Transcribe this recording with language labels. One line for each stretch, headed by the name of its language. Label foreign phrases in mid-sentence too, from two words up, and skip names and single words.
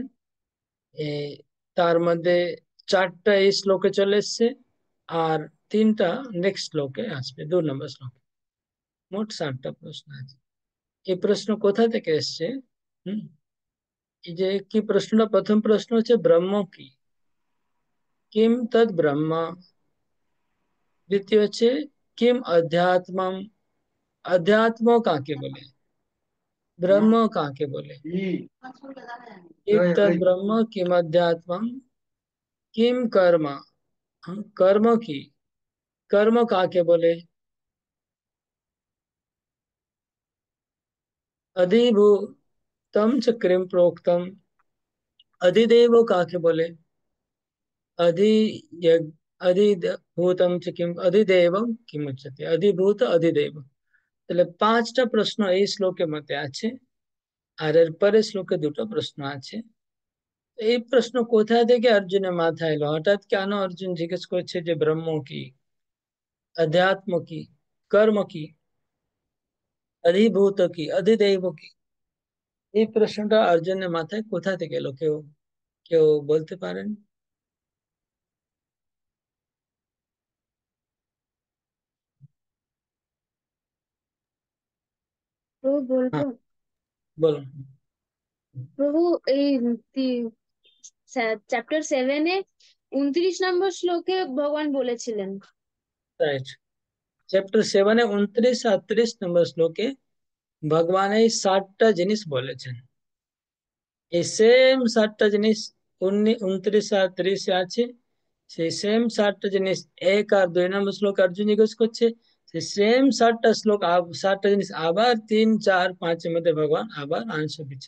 Bangla: এই তার মধ্যে 4টা এই শ্লোকে চলে এসছে, আর 3টা নেক্সট শ্লোকে আসবে, 2 নম্বর শ্লোকে। মোট 7টা প্রশ্ন আছে। এই প্রশ্ন কোথা থেকে এসছে? হুম এই যে কি প্রশ্নটা, প্রথম প্রশ্ন হচ্ছে ব্রহ্ম কি,
Sanskrit: কিম তদ ব্রহ্ম।
Bangla: দ্বিতীয় হচ্ছে
Sanskrit: কিম अध्यात्मम,
Bangla: अध्यात्म কাকে বলে, ব্রহ্ম কাকে বলে।
Sanskrit: কিম তদ ব্রহ্ম কিম अध्यात्मम কিম কর্ম,
Bangla: কর্ম কি, কর্ম কাকে বলে।
Sanskrit: अधिभूतम च किम प्रोक्तम,
Bangla: অধিদেব কাকে বলে।
Sanskrit: अधि अधिभूतम च किम अधिदेवम किम उच्यते, अधिभूत अधिदेव।
Bangla: তাহলে 5টা প্রশ্ন এই শ্লোকের মধ্যে আছে, আর এর পরের শ্লোকে 2টো প্রশ্ন আছে। এই প্রশ্ন কোথা থেকে অর্জুনের মাথায় এলো হঠাৎ, কেন অর্জুন জিজ্ঞেস করছে যে ব্রহ্ম কি, অধ্যাত্ম কি, কর্ম কি, অধিভূত কি, অধিদৈব কি। এই প্রশ্নটা অর্জুনের মাথায় কোথা থেকে এলো, কেউ কেউ বলতে পারেন? প্রভু বলবো। হ্যাঁ, বলুন। প্রভু, এই চ্যাপ্টার 7-এ 29 নম্বর শ্লোকে ভগবান বলেছিলেন।
English: Right. Chapter
Bangla: 7 29 আর 30 নম্বর শ্লোকে ভগবান এই 7টা জিনিস বলেছেন। এই সেম 7টা জিনিস 29 আর 30 আছে। সেই সেম 7টা জিনিস 1 আর 2 নম্বর শ্লোক অর্জুন জিজ্ঞেস করছে। সেই সেম 7টা শ্লোক, 7টা জিনিস আবার 3, 4, 5 এর মধ্যে ভগবান আবার আনসার দিচ্ছেন।